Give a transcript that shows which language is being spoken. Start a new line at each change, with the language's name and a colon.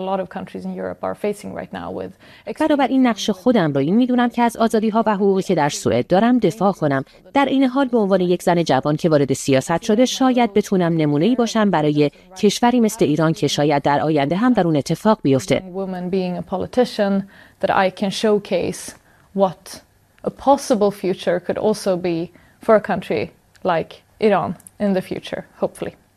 English: Countries in Europe are facing right now with.
Persian: برابر این نقش خودم رو این میدونم که از آزادی ها و حقوقی که در سوئد دارم دفاع کنم. در این حال به عنوان یک زن جوان که وارد سیاست شده، شاید بتونم نمونه ای باشم برای کشوری مثل ایران که شاید در آینده هم در اون اتفاق بیفته.
English: Woman being a politician that I can showcase what a possible future could also be for a country like Iran in the future, hopefully.